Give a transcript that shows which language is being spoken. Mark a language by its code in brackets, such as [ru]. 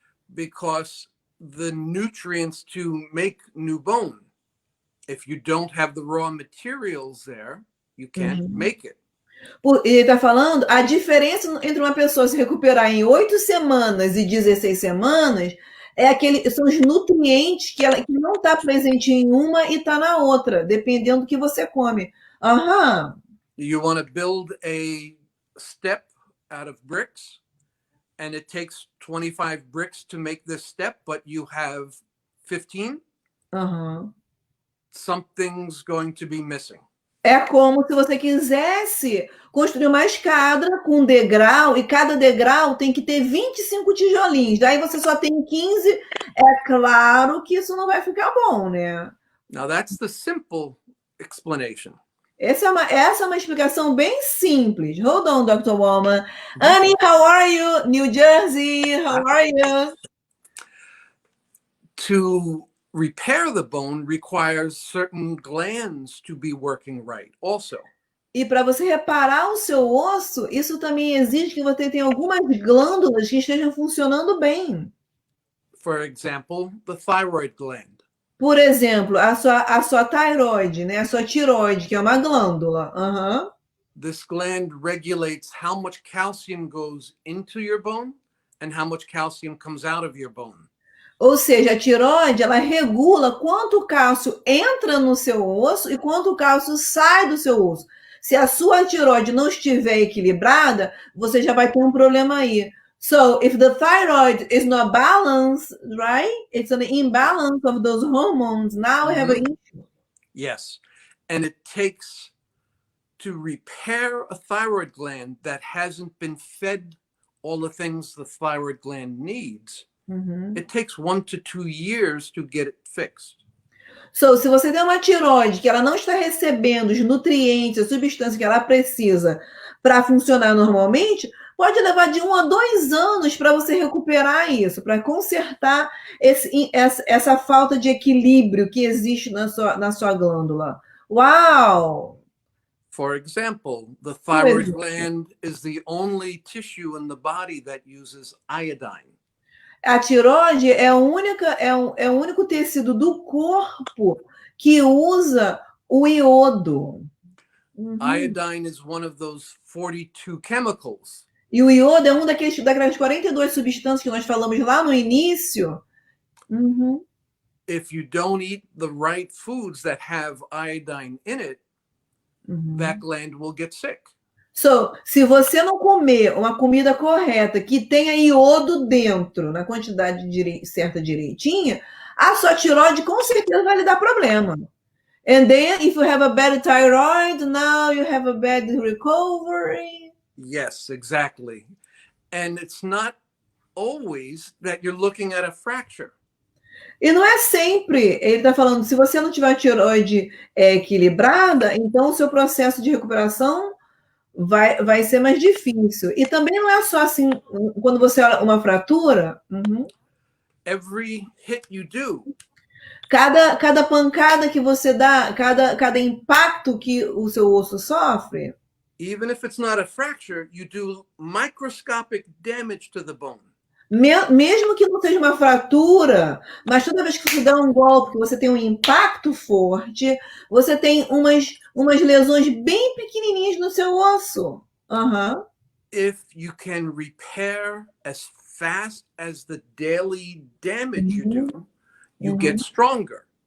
[en] Because the nutrients to make new bone, if you don't have the raw materials there, you can't make it. [pt] Ele está falando a diferença entre uma pessoa se recuperar em 8 semanas e 16 semanas são os nutrientes que não está presente em uma e está na outra, dependendo do que você come. [en] You want to build a step out of bricks, and it takes 25 bricks to make this step, but you have 15? Something's going to be missing. [pt] É como se você quisesse construir uma escada com um degrau, e cada degrau tem que ter 25 tijolinhos. Daí você só tem 15. É claro que isso não vai ficar bom, né? [en] Now that's the simple explanation. [pt] Essa é uma explicação bem simples. [en] Hold on, Dr. Woman. Annie, how are you? New Jersey, how are you? To repair the bone requires certain glands to be working right also. [pt] E para você reparar o seu osso, isso também exige que você tenha algumas glândulas que estejam funcionando bem. [en] For example, the thyroid gland. [pt] Por exemplo, a sua tiroide, né? A sua tiroide, que é uma glândula. [en] This gland regulates how much calcium goes into your bone and how much calcium comes out of your bone. [pt] Ou seja, a tiroide, ela regula quanto cálcio entra no seu osso e quanto cálcio sai do seu osso. Se a sua tiroide não estiver equilibrada, você já vai ter um problema aí. [en] So, if the thyroid is not balanced, right? It's an imbalance of those hormones. Now we have an issue. Yes. And it takes, to repair a thyroid gland that hasn't been fed all the things the thyroid gland needs, it takes 1 to 2 years to get it fixed. [pt] So, se você tem uma tiroide que ela não está recebendo os nutrientes, as substâncias que ela precisa para funcionar normalmente, pode levar de 1 a 2 anos para você recuperar isso, para consertar essa falta de equilíbrio que existe na sua glândula. Uau! [en] For example, the thyroid gland is the only tissue in the body that uses iodine. [pt] A tiroide é o único tecido do corpo que usa o iodo. [en] Iodine is one of those 42 chemicals. [pt] E o iodo é daquelas 42 substâncias que nós falamos lá no início. [en] If you don't eat the right foods that have iodine in it, that gland will get sick. [pt] So, se você não comer uma comida correta que tenha iodo dentro, na quantidade certa direitinha, a sua tiroide com certeza vai lhe dar problema. [en] And then if you have a bad thyroid, now you have a bad recovery. Yes, exactly. And it's not always that you're looking at a fracture. [pt] E não é sempre, ele está falando, se você não tiver a tireoide equilibrada, então o seu processo de recuperação vai ser mais difícil. E também não é só assim, quando você olha uma fratura, [en] Every hit you do, [pt] cada pancada que você dá, cada impacto que o seu osso sofre, [en] even if it's not a fracture, you do microscopic damage to the bone. [pt] mesmo que não seja uma fratura, mas toda vez que você dá um golpe, que você tem um impacto forte, você tem umas lesões bem pequenininhas no seu osso. [en] If you can repair as fast as the daily damage you do, you get stronger.